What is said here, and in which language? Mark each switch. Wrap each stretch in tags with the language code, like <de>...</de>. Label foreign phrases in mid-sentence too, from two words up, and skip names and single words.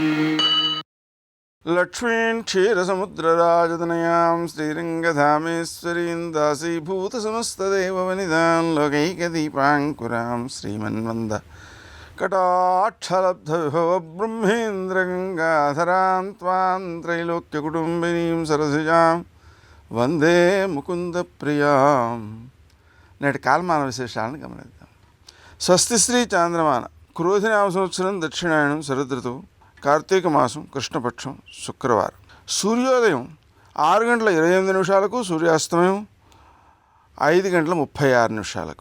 <sa>लक्ष्मीं क्षीरसमुद्रराजतनयां श्रीरङ्गधामेश्वरीं दासीभूतसमस्तदेववनितां लोकैकदीपाङ्कुरां श्रीमन्वन्द कटाक्षलब्धविभवब्रह्मेन्द्रगङ्गाधरां त्वां त्रैलोक्यकुटुम्बिनीं सरसिजां वन्दे मुकुन्द प्रियां.</sa> <te>నేటి కాలమాన విశేషాలను గమనిద్దాం. స్వస్తి శ్రీ చాంద్రమాన క్రోధినామ సంవత్సరం దక్షిణాయనం శరదృతువు కార్తీక మాసం కృష్ణపక్షం శుక్రవారం. సూర్యోదయం 6:28 సూర్యాస్తమయం 5:36.</te>